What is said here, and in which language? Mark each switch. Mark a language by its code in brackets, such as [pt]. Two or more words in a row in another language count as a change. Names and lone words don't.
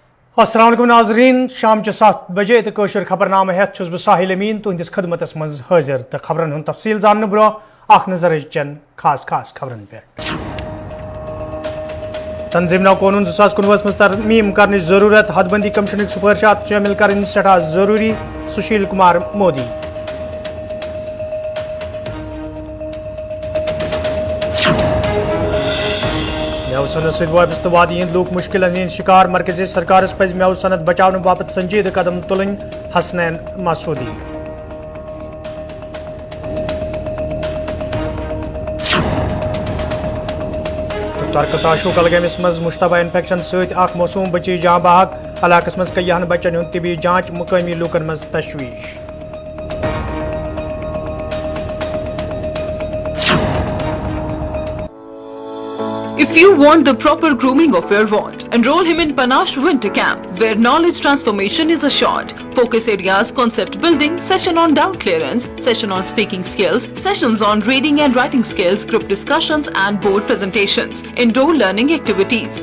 [ar] السلام عليكم [ks] नाज़रीन, शाम 7 बजे तो कशर खबरनामा हेत छुस बह साहिल अमीन तुहंदिस खदमतस मज हाजिर तो खबरन हुन तफसील जानने ब्रो अख नजर चन खास खबरन पे। तंजीम नौ कानून 2019 मज तरमीम करने जरूरत हदबंदी कमीशन सिफारिशात शामिल करनी सठा जरूरी सुशील कुमार मोदी। मेव सनत सत वाबस्त वादी हंद लूक मुश्किल हंद शिकार मरकजी सरकार पज मेव सनत बचाने बाबत संजीद कदम तुलन हसनैन मसूदी। तरकताशु कलगमिस मज मुश्तबा इन्फेक्शन सत मौसूम बची जहां बहक इलाकस मज कयन बच्चन हंद तिबी जांच मुकामी लूकन मज तशवीश। [en] If you want the proper grooming of your ward, enroll him in Panache Winter Camp, where knowledge transformation is assured. Focus areas: concept building, session on doubt clearance, session on speaking skills, sessions on reading and writing skills, group discussions and board presentations, indoor learning activities.